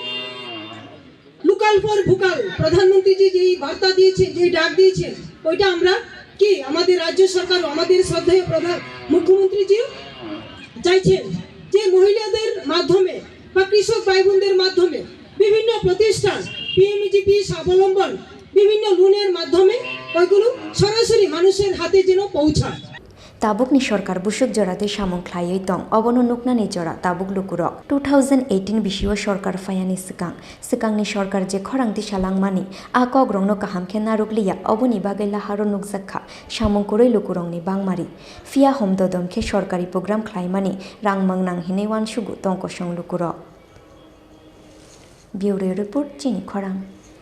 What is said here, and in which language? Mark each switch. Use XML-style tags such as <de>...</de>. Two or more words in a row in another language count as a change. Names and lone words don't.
<en>local for vocal</en> <bn>প্রধানমন্ত্রীজি যেই বার্তা দিয়েছেন যে ডাক দিয়েছেন ওইটা আমরা কি আমাদের রাজ্য সরকার আমাদের শ্রদ্ধেয় প্রধান মুখ্যমন্ত্রীজিও চাইছেন যে মহিলাদের মাধ্যমে বা কৃষক ভাই বোনদের মাধ্যমে বিভিন্ন প্রতিষ্ঠান পিএমজিপি স্বাবলম্বন বিভিন্ন লোনের মাধ্যমে ওইগুলো সরাসরি মানুষের হাতে যেন পৌঁছায়</bn> <trp>tabukni sarkar busuk jorate samung khlaioi tong obono nuknani jora tabuk lukurok 2018 bisio sarkar fayani sikangni sarkar je khorang tisalangmani akok rongno kaham khenna rukliya oboni bagai laharo nukjakha samung kuroi lukurongni bangmari fia homdodom khe sarkari program khlaimani rangmang nanghinei wan sugu tongko song lukurok Bureau Report Chini Khorang</trp>